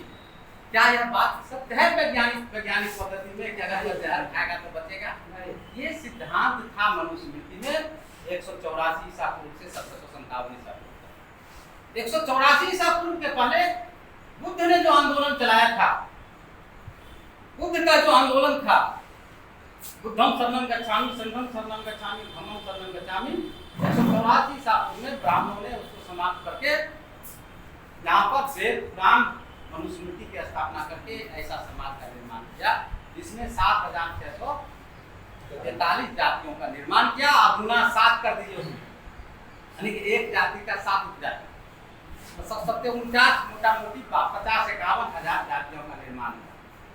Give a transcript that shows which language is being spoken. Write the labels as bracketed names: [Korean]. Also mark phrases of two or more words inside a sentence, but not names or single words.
[Hindi] क्या यह बात सत्य है वैज्ञानिक पद्धति में कि अगर वह जहर खाएगा तो बचेगा? ये सिद्धांत था मनुस्मृति में 184 ईसा पूर्व से 1757 ईसा पूर्व। 184 ईसा पूर्व के पहले बुद्ध ने जो आंदोलन चलाया था, बुद्ध का जो आंदोलन था, [Pali] बुद्धम शरणं गच्छामि, संघम शरणं गच्छामि, धम्मं शरणं गच्छामि, [Hindi] 184 ईसा पूर्व में ब्राह्मणों ने उसको समाप्त करके यहाँ पर वेद पुराण मनुस्मृति की स्थापना करके ऐसा समाज का निर्माण किया, जिसमें 7643 जातियों का निर्माण किया। अब गुना 7 कर दीजिए उसमें, यानी कि एक जाति का 7 उपजाति, मतलब 749 मोटा मोटी 50-51 हजार जातियों का निर्माण किया।